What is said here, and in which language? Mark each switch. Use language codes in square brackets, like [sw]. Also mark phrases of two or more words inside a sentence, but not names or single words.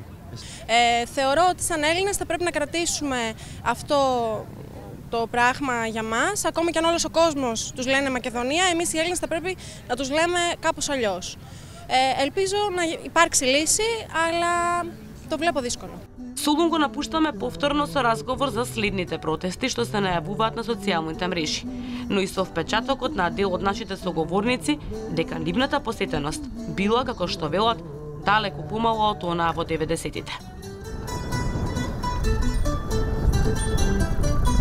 [el] Θεωρώ ότι σαν Έλληνες θα πρέπει να κρατήσουμε αυτό το πράγμα για μας. Ακόμη και αν όλος ο κόσμος τους λένε Μακεδονία, εμείς οι Έλληνες θα πρέπει να τους λέμε κάπως αλλιώς. Ελπίζω να υπάρξει λύση, αλλά το βλέπω δύσκολο. [mk] Солун го напуштаме повторно со разговор за следните протести што се најавуваат на социјалните мрежи, но и со впечатокот на дел од нашите соговорници дека нивната посетеност била, како што велат, далеку помало од онаа во 90-тите.